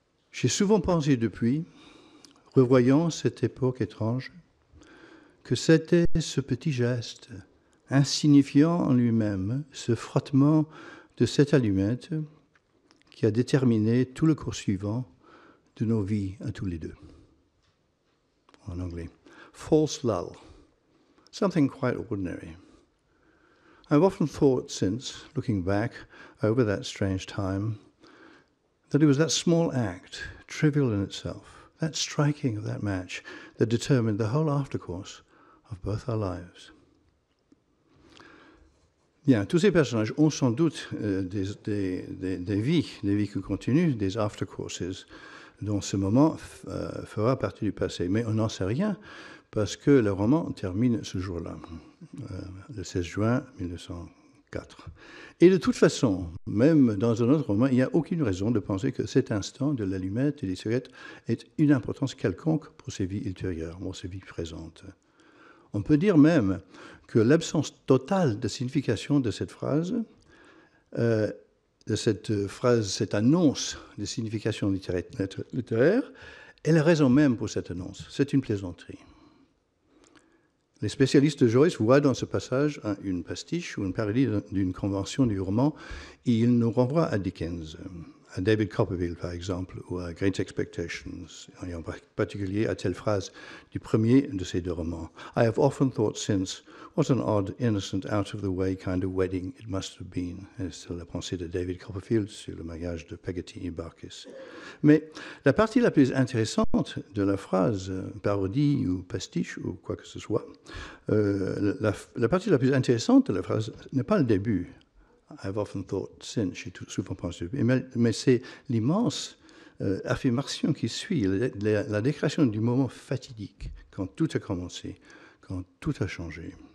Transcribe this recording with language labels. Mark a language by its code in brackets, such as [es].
[fr] J'ai souvent pensé depuis, revoyant cette époque étrange, que c'était ce petit geste, insignifiant en lui-même, ce frottement de cette allumette qui a déterminé tout le cours suivant de nos vies à tous les deux. En anglais. [en] False lull. Something quite ordinary. I've often thought since, looking back over that strange time, that it was that small act, trivial in itself, that striking of that match, that determined the whole aftercourse of both our lives. [fr] Bien, tous ces personnages ont sans doute des vies qui continuent, des aftercourses, dont ce moment fera partie du passé. Mais on n'en sait rien, parce que le roman termine ce jour-là, le 16 juin 1904. Et de toute façon, même dans un autre roman, il n'y a aucune raison de penser que cet instant de l'allumette et des cigarettes ait une importance quelconque pour ses vies ultérieures, pour ses vies présentes. On peut dire même que l'absence totale de signification de cette phrase, cette annonce de signification littéraire, est la raison même pour cette annonce. C'est une plaisanterie. Les spécialistes de Joyce voient dans ce passage une pastiche ou une parodie d'une convention du roman, et ils nous renvoient à Dickens, à David Copperfield, par exemple, ou à Great Expectations, et en particulier à telle phrase du premier de ces deux romans. [en] I have often thought since, what an odd, innocent, out-of-the-way kind of wedding it must have been. [fr] C'est la pensée de David Copperfield sur le mariage de Peggotty et Barkis. Mais la partie la plus intéressante de la phrase, parodie ou pastiche ou quoi que ce soit, la partie la plus intéressante de la phrase n'est pas le début. [en] I've often thought since, [fr] j'ai souvent pensé, mais c'est l'immense affirmation qui suit, la déclaration du moment fatidique, quand tout a commencé, quand tout a changé.